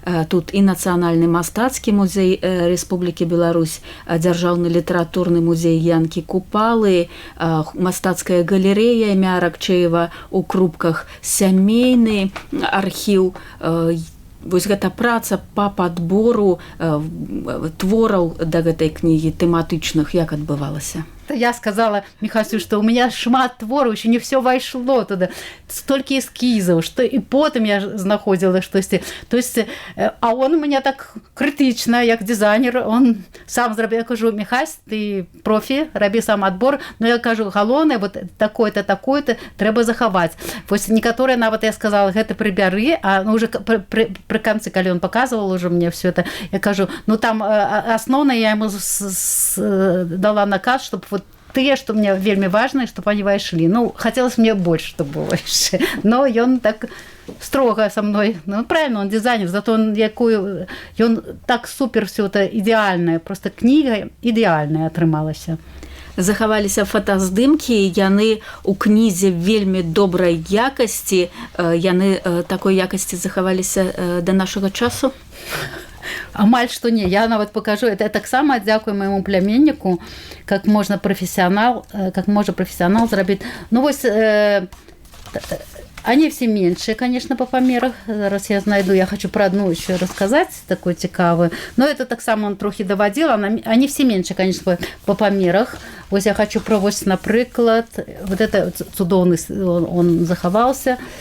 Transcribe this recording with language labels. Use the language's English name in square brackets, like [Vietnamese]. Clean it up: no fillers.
[Belarusian] Тут і Нацыянальны мастацкі музей Рэспублікі Беларусь, Дзяржаўны літаратурны музей Янкі Купалы, мастацкая галерэя імя Аракчеева у Крупках, сямейны архіў. Вось гэта праца па падбору твораў да гэтай кнігі тэматычных, як адбывалася? [Russian] Я сказала Михасю, что у меня шмат твору, еще не все вошло туда, столько эскизов, что и потом я знаходила что-то. То есть, а он у меня так критично, як дизайнер, он сам зробив. Я кажу, Михась, ты профи, роби сам отбор, но я кажу, галоўнае, вот такое-то, такое-то, треба заховать. Вот некоторые, нават я сказала, [Belarusian] гэта прибяры, [Russian] а уже при конце, калі он показывал уже мне все это, я кажу, ну там основное я ему дала наказ, чтобы вот те, что мне вельмі важно, чтобы они вошли. Ну, хотелось мне больше, чтобы было больше. Но он так строго со мной. Ну, правильно, он дизайнер, зато он так супер все это идеальное. Просто книга идеальная атрымалася. [Belarusian] Захаваліся фотаздымкі, яны у кнізе вельмі добрай якасці. Яны такой якасці захаваліся да нашага часу? Амаль што не, я нават покажу, это таксама дзякую майму пляменніку, [Russian] как можна профессионал [Belarusian] зрабіць. [Russian] Ну вось они все меньшие, конечно, по померах. Зараз я знайду, я хочу про одну еще рассказать, такую цікавую. Но это так само он трохи доводил. Они все меньше, конечно, по померах. Вот я хочу про, вот, наприклад, вот это цудоўный, он заховался.